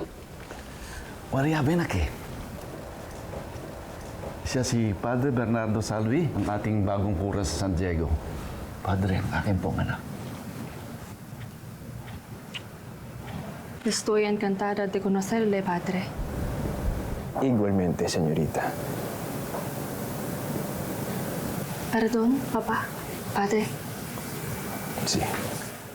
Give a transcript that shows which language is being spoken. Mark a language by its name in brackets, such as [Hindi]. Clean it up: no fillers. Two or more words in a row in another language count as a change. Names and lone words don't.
[Filipino] Maria Benak. Siya si Padre Bernardo Salvi, ang ating bagong kura sa San Diego. Padre, ang aking pong anak. [Spanish] Estoy encantada de conocerle, padre. Igualmente, señorita. Perdón, papá. Padre. Sí.